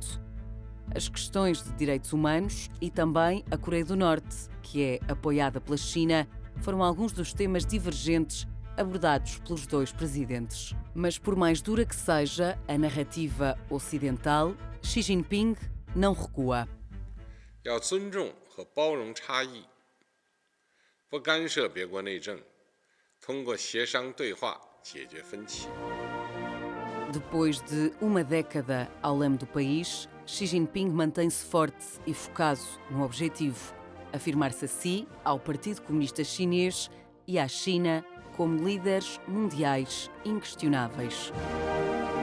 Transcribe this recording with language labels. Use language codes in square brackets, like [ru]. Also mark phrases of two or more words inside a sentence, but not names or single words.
[pt] As questões de direitos humanos e também a Coreia do Norte, que é apoiada pela China, foram alguns dos temas divergentes abordados pelos dois presidentes. Mas por mais dura que seja a narrativa ocidental, Xi Jinping não recua. [zh] 要尊重和包容差异。不干涉别国内政，通过协商对话解决分歧。 [pt] Depois de uma década ao leme do país, Xi Jinping mantém-se forte e focado no objetivo: afirmar-se a si, ao Partido Comunista Chinês e à China como líderes mundiais inquestionáveis.